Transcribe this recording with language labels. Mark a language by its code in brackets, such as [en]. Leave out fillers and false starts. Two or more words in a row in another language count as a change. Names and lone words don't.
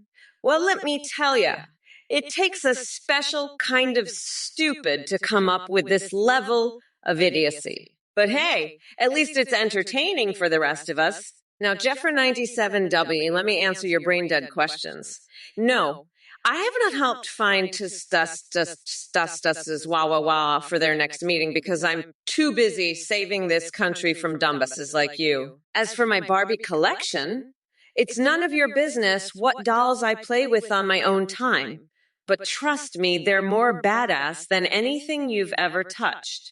[en] Well, let me tell you, it takes a special kind of stupid to come up with this level of idiocy. But hey, at least it's entertaining for the rest of us. Now, Jeffra97W, let me answer your brain dead questions. No, I have not helped find Tustus's wah wah wah for their next meeting because I'm too busy saving this country from dumbasses like you. As for my Barbie collection, it's none of your business what dolls I play with on my own time. But trust me, they're more badass than anything you've ever touched.